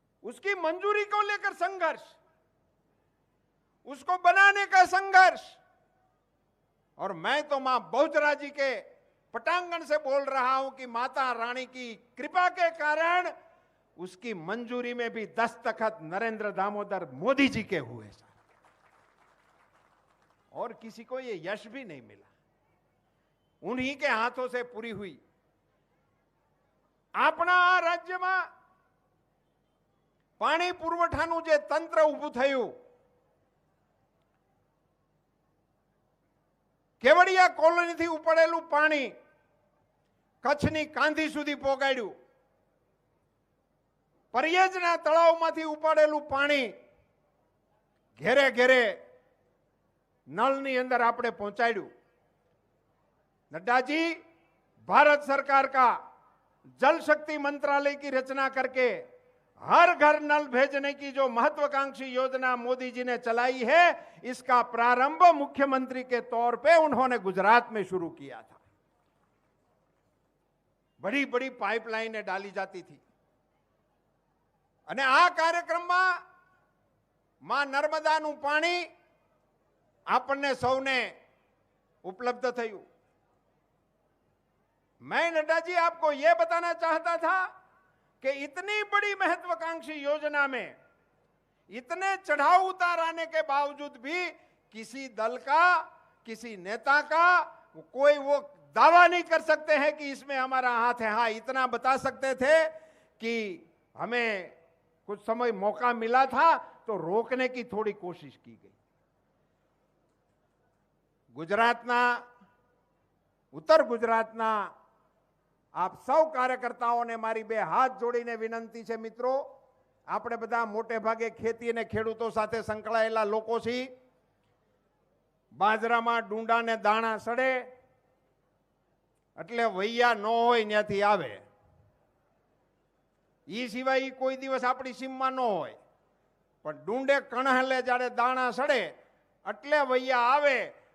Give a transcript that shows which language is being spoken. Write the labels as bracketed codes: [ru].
[hi] उसकी मंजूरी को लेकर संघर्ष, उसको बनाने का संघर्ष, और मैं तो मां बहुचरा जी के पटांगण से बोल रहा हूं कि माता रानी की कृपा के कारण उसकी मंजूरी में भी दस्तखत नरेंद्र दामोदर मोदी जी के हुए सर, और किसी को ये यश भी नहीं मिला, उन्हीं के हाथों से पूरी हुई। [gu] अपना राज्य में पानी पुरवठाનું જે તંત્ર ઊભું થયું, કેવડિયા કોલોનીથી ઉપડેલું પાણી કચ્છની કાંધી સુધી પોગાડ્યું, પરિયેજના તળાવમાંથી ઉપાડેલું પાણી ઘેરે ઘેરે નળની અંદર આપણે પહોંચાડ્યું। [hi] नड्डा जी भारत सरकार का जल शक्ति मंत्रालय की रचना करके हर घर नल भेजने की जो महत्वाकांक्षी योजना मोदी जी ने चलाई है, इसका प्रारंभ मुख्यमंत्री के तौर पे उन्होंने गुजरात में शुरू किया था। बड़ी बड़ी पाइपलाइनें डाली जाती थी [gu] અને આ કાર્યક્રમમાં માં નર્મદાનું પાણી આપણને સૌને उपलब्ध થયું। [hi] मैं नड्डा जी आपको यह बताना चाहता था कि इतनी बड़ी महत्वाकांक्षी योजना में इतने चढ़ाव उतार आने के बावजूद भी किसी दल का, किसी नेता का कोई वो दावा नहीं कर सकते हैं कि इसमें हमारा हाथ है। हाँ, इतना बता सकते थे कि हमें कुछ समय मौका मिला था तो रोकने की थोड़ी कोशिश की गई। [gu] गुजरातना, उत्तर गुजरातना आप सौ कार्यकर्ताओं ने मारी बे हाथ जोड़ीने विनंती है मित्रों, આપણે બધા મોટે ભાગે ખેતી અને ખેડૂતો સાથે સંકળાયેલા લોકો છીએ। બાજરામાં ડુંડા ને દાણા સડે એટલે વૈયા ન હોય ત્યાંથી આવે, એ સિવાય કોઈ દિવસ આપણી સીમમાં ન હોય, પણ ડુંડે કણહલે જ્યારે દાણા સડે એટલે વૈયા આવે।